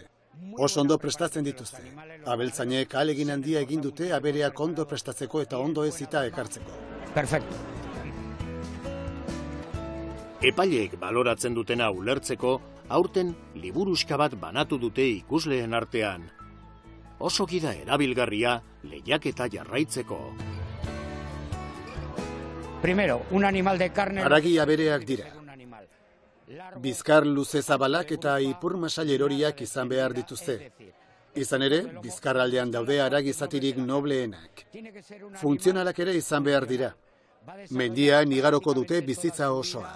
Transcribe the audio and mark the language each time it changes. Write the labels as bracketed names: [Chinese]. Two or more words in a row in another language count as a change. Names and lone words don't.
[Basque] Oso ondo prestatzen dituzte. Abeltzainek ahalegin handia egin dute abereak ondo prestatzeko eta ondo ezita ekartzeko. Perfecto. Epaileek baloratzen dutena ulertzeko, aurten liburuska bat banatu dute ikusleen artean. Oso gida erabilgarria lehiaketa jarraitzeko. [Spanish] Primero, un animal de carne... [Basque] Haragi abereak dira. Bizkar luze zabalak eta ipur masail eroriak izan behar dituzte. Izan ere, bizkarraldean daude haragi zatirik nobleenak. Funtzionalak ere izan behar dira. Mendian igaroko dute bizitza osoa.